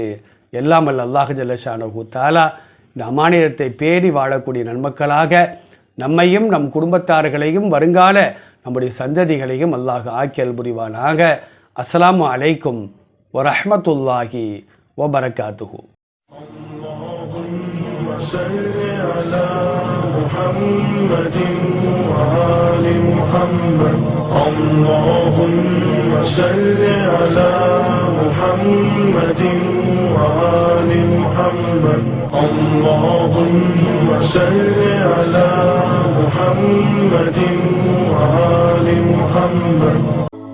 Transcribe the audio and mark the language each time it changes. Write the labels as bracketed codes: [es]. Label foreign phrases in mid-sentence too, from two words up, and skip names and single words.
[ta] எல்லாம் வல்ல [ar] الله جل شأنه تعالى [ta] இந்த அமானிதத்தை பேணி வாழக்கூடிய நன்மக்களாக நம்மையும் நம் குடும்பத்தார்களையும் வருங்கால நம்முடைய சந்ததிகளையும் அல்லாஹ் ஆக்கியல் புரிவானாக. [ar] السلام عليكم ورحمة الله وبركاته. محمد وآل محمد اللهم صل على محمد وآل محمد اللهم صل على محمد وآل محمد